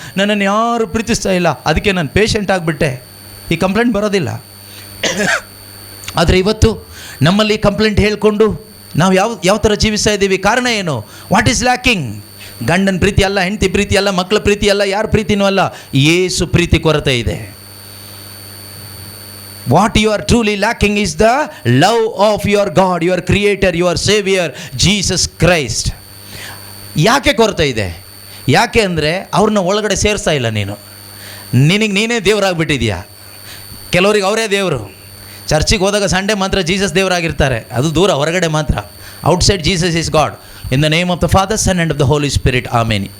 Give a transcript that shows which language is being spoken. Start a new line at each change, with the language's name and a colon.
Kannada: ನನ್ನನ್ನು ಯಾರು ಪ್ರೀತಿಸ್ತಾ ಇಲ್ಲ, ಅದಕ್ಕೆ ನಾನು ಪೇಷಂಟ್ ಆಗಿಬಿಟ್ಟೆ. ಈ ಕಂಪ್ಲೇಂಟ್ ಬರೋದಿಲ್ಲ. ಆದರೆ ಇವತ್ತು ನಮ್ಮಲ್ಲಿ ಕಂಪ್ಲೇಂಟ್ ಹೇಳಿಕೊಂಡು ನಾವು ಯಾವ ಥರ ಜೀವಿಸ್ತಾ ಇದ್ದೀವಿ? ಕಾರಣ ಏನು?
English: What is lacking?
Kannada: ಗಂಡನ ಪ್ರೀತಿ ಅಲ್ಲ, ಹೆಂಡತಿ ಪ್ರೀತಿ ಅಲ್ಲ, ಮಕ್ಕಳ ಪ್ರೀತಿ ಅಲ್ಲ, ಯಾರ ಪ್ರೀತಿನೂ ಅಲ್ಲ, ಯೇಸು ಪ್ರೀತಿ ಕೊರತೆ ಇದೆ.
English: What you are truly lacking is the love of your God, your Creator, your Savior, Jesus Christ.
Kannada: ಯಾಕೆ ಕೊರತೆ ಇದೆ? ಯಾಕೆ ಅಂದರೆ ಅವ್ರನ್ನ ಒಳಗಡೆ ಸೇರಿಸ್ತಾ ಇಲ್ಲ. ನಿನಗೆ ನೀನೇ ದೇವರಾಗ್ಬಿಟ್ಟಿದೆಯಾ. ಕೆಲವ್ರಿಗೆ ಅವರೇ ದೇವರು. ಚರ್ಚಿಗೆ ಹೋದಾಗ ಸಂಡೇ ಮಾತ್ರ ಜೀಸಸ್ ದೇವರಾಗಿರ್ತಾರೆ, ಅದು ದೂರ, ಹೊರಗಡೆ ಮಾತ್ರ.
English: Outside Jesus is God. In the name of the Father, Son and of the Holy Spirit, amen.